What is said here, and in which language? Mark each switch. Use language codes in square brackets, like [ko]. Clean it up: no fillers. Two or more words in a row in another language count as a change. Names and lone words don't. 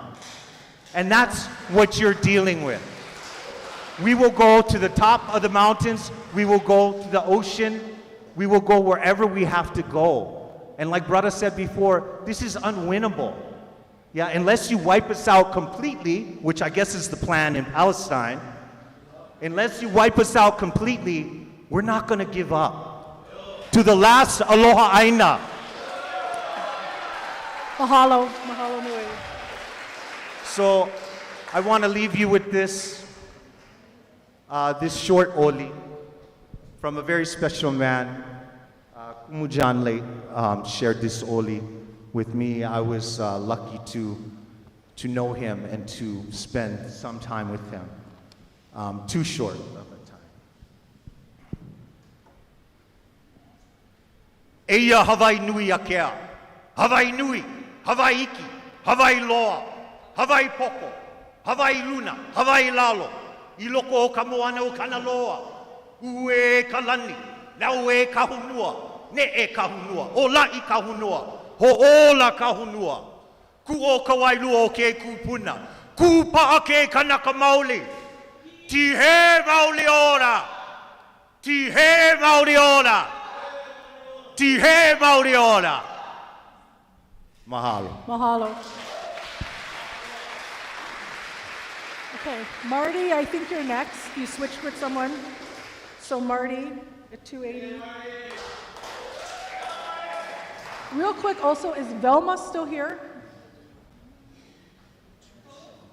[en] And that's what you're dealing with. We will go to the top of the mountains, we will go to the ocean, we will go wherever we have to go. And like brother said before, this is unwinnable. Yeah, unless you wipe us out completely, which I guess is the plan in Palestine, unless you wipe us out completely, we're not gonna give up. To the last [haw] aloha aina. Mahalo, mahalo nui. [en] So I want to leave you with this short oli from a very special man. Kumujan late shared this oli with me. I was lucky to know him and to spend some time with him. Too short of a time. [haw] Eia Hawaii nui akea, Hawaii nui, Hawaii iki, Hawaii loa, Hawaii poko, Hawaii luna, Hawaii lalo, I loko o ka moana o Kanaloa, ue kalani, lau e kahunua, ne e kahunua, o la I kahunua, ho ola kahunua, ku o kawailua o ke kupuna, ku paa ke kanaka maoli, ti he maoli ora, ti he maoli ora, ti he maoli ora. Mahalo. Mahalo. [en] Okay, Marty, I think you're next. You switched with someone. So Marty at 280. Real quick also, is Velma still here?